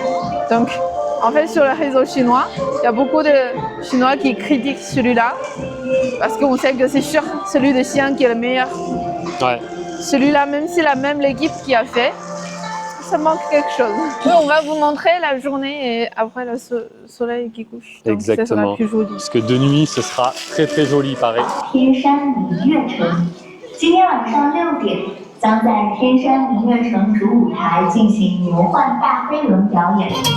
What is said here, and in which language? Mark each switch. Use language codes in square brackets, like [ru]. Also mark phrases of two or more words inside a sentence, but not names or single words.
[fr] Donc, en fait, sur le réseau chinois, il y a beaucoup de Chinois qui critiquent celui-là parce qu'on sait que c'est sûr celui de Xi'an qui est le meilleur. Ouais. Celui-là, même si la même l'équipe qui a fait, ça manque quelque chose. Oui, on va vous montrer la journée et après le soleil qui couche. Donc, exactement. ça sera plus joli. Parce que de nuit, ce sera très très joli, il paraît. [zh] 天山明月城，今天晚上6点，将在天山明月城主舞台进行魔幻大飞轮表演。